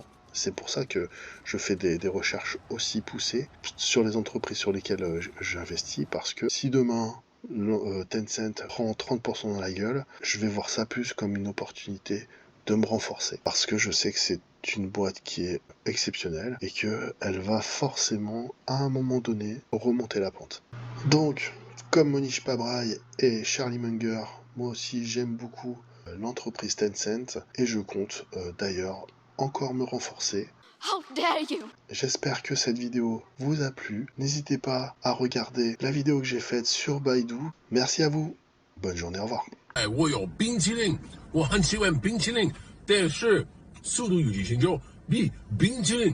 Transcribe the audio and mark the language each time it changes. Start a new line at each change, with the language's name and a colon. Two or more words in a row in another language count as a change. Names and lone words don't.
French: C'est pour ça que je fais des recherches aussi poussées sur les entreprises sur lesquelles j'investis, parce que si demain Tencent prend 30% dans la gueule, je vais voir ça plus comme une opportunité de me renforcer, parce que je sais que c'est une boîte qui est exceptionnelle et qu'elle va forcément, à un moment donné, remonter la pente. Donc, comme Monish Pabrai et Charlie Munger, moi aussi j'aime beaucoup l'entreprise Tencent et je compte d'ailleurs encore me renforcer.
English: How dare you!
French: J'espère que cette vidéo vous a plu. N'hésitez pas à regarder la vidéo que j'ai faite sur Baidu. Merci à vous. Bonne journée, au revoir.
Chinese: 哎，我有冰淇淋，我很喜欢冰淇淋，但是《速度与激情》就比冰淇淋